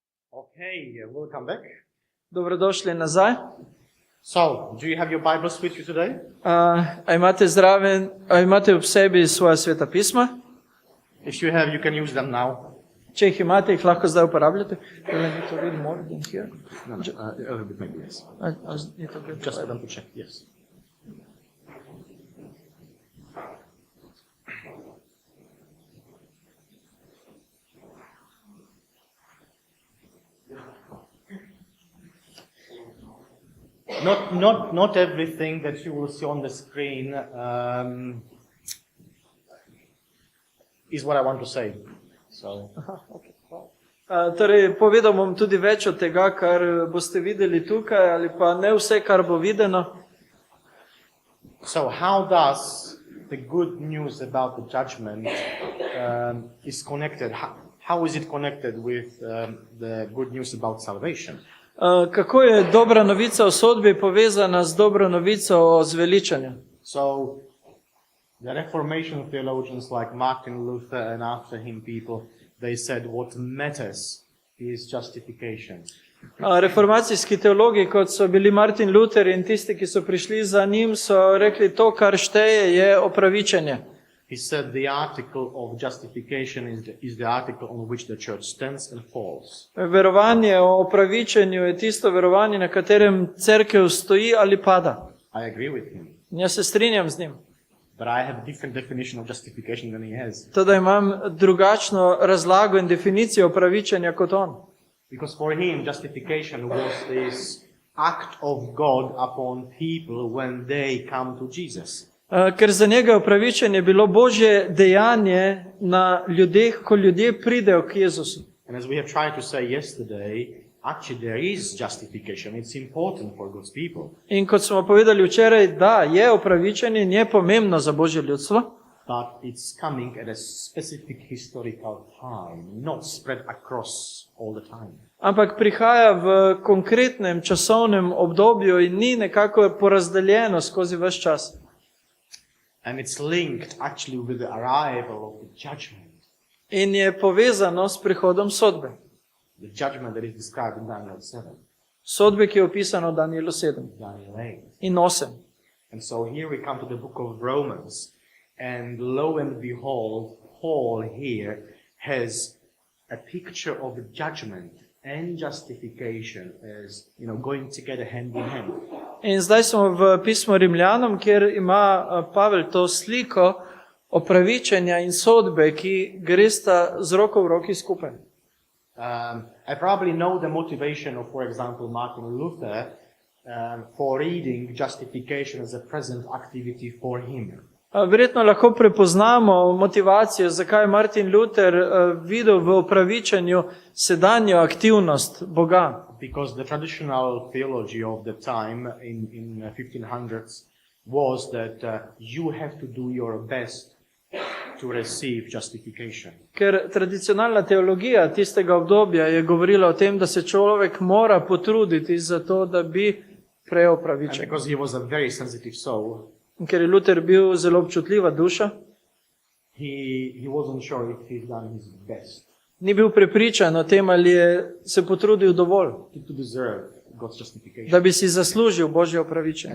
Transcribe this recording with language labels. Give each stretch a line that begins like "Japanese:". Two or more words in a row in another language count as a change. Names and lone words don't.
English: Okay, welcome back.
Slovenian: Dobrodošli nazaj.
English: So, do you have your Bibles with you today?
Slovenian: A imate ob sebi svoja sveta pisma?
English: If you have, you can use them now.
Slovenian: Če jih imate, jih lahko zdaj uporabljate.
English: Will I need to read more than here? No, a little bit maybe, yes. I need to read Just for them to check, yes. Not everything that you will see on the screen is what I want to say. So,
Slovenian: Torej, povedal bom tudi več od tega, kar boste videli tukaj, ali pa ne vse, kar bo videno.
English: so how does the good news about the judgment is connected? How is it connected with the good news about salvation?
Slovenian: Kako je dobra novica o sodbi povezana z dobro novico o zveličanju?
English: So, the Reformation theologians like Martin Luther and after him people, they said what matters is justification.
Slovenian: Reformacijski teologi, kot so bili Martin Luther in tisti, ki so prišli za njim, so rekli, to, kar šteje, je opravičenje.
English: He said the article of justification is the article on which the church stands and falls.
Slovenian: Verovanje o opravičenju je tisto verovanje, na katerem cerkev stoji ali pada.
English: I agree with him,
Slovenian: Jaz se strinjam z njim.
English: but I have a different definition of justification than he has.
Slovenian: Teda imam drugačno razlago in definicijo opravičenja kot on.
English: Because for him, justification was this act of God upon people when they come to Jesus.
Slovenian: Ker za njega opravičenje bilo Božje dejanje na ljudeh, ko ljudje pridejo k Jezusu.
English: And as we have tried to say yesterday, actually there is justification. It's important for God's people.
Slovenian: In kot smo povedali včeraj, da je opravičenje in je pomembno za Božje ljudstvo,
English: But it's coming at a specific historical time, not spread across all the time.
Slovenian: ampak prihaja v konkretnem časovnem obdobju in ni nekako porazdeljeno skozi ves čas.
English: And it's linked actually with the arrival of the judgment.
Slovenian: In je povezano s prihodom sodbe.
English: The judgment that is described in Daniel 7,
Slovenian: Sodbe, ki je opisano v Danielu 7
English: Daniel 8.
Slovenian: in 8.
English: And so here we come to the book of Romans. And lo and behold, Paul here has a picture of the judgment and justification as, going together hand in hand.
Slovenian: In zdaj smo v pismu Rimljanom, kjer ima Pavel to sliko opravičenja in sodbe, ki gresta z roko v roki skupaj.
English: I probably know the motivation of, for example, Martin Luther for reading justification as a present activity for him.
Slovenian: Verjetno lahko prepoznamo motivacijo, zakaj je Martin Luther videl v opravičenju sedanjo aktivnost Boga.
English: Because the traditional theology of the time in 1500s was that you have to do your best to receive justification.
Slovenian: Ker tradicionalna teologija tistega obdobja je govorila o tem, da se človek mora potruditi za to, da bi prejel
English: And
Slovenian: opravičenje.
English: because he was a very sensitive soul,
Slovenian: In ker je Luther bil zelo občutljiva duša,
English: he wasn't sure if he's done his best
Slovenian: ni bil prepričan o tem, ali je se potrudil dovolj,
English: to deserve God's justification.
Slovenian: da bi si zaslužil Božje opravičenje.